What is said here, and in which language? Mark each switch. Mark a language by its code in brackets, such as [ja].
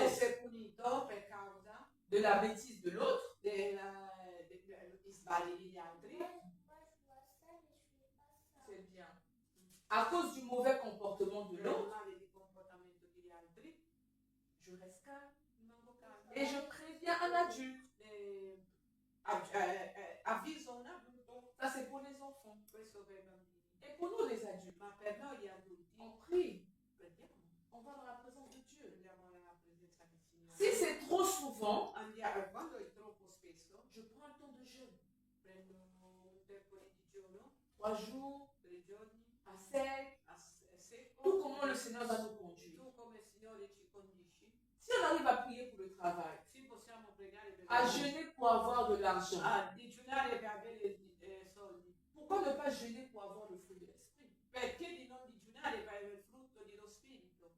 [it] essere punito per causa [fr] de la bêtise de l'autre, [it] degli sbagli degli altri, [fr] Moi, je vois ça, mais je fais pas ça. c'est bien. À cause du mauvais comportement de [it] per il [fr] l'autre, [it] male di comportamento degli altri, [fr] je reste calme. [it] rimango calma. [fr] Et je préviens un adulte. [it] Avviso un adulto, [fr] Ça, c'est pour les enfants. [it] questo per i bambini. [fr] Et pour nous, les adultes, [it] Ma per noi gli adulti, [fr] on prie. [it] prendiamo, [fr] On va dans la présence de Dieu. [it] andiamo alla presenza del Signore. [fr] Si c'est trop souvent, [it] Quando è troppo spesso, [fr] je prends un temps de jeûne. [it] prendo un tempo di digiuno, [fr] 3 jours, [it] 3 giorni, [fr] à sec. [it] a secco. [fr] Tout comment le Seigneur va nous conduire. [it] Tu come il Signore ci condisci, [fr] Si on arrive à prier pour le travail, [it] sì, possiamo pregare per [fr] à jeûner pour avoir de l'argent, [it] a digiunare per avere soldi. [fr] pourquoi ne pas jeûner pour avoir le fruit de l'esprit? [it] Perché di non digiunare per avere il frutto dello Spirito?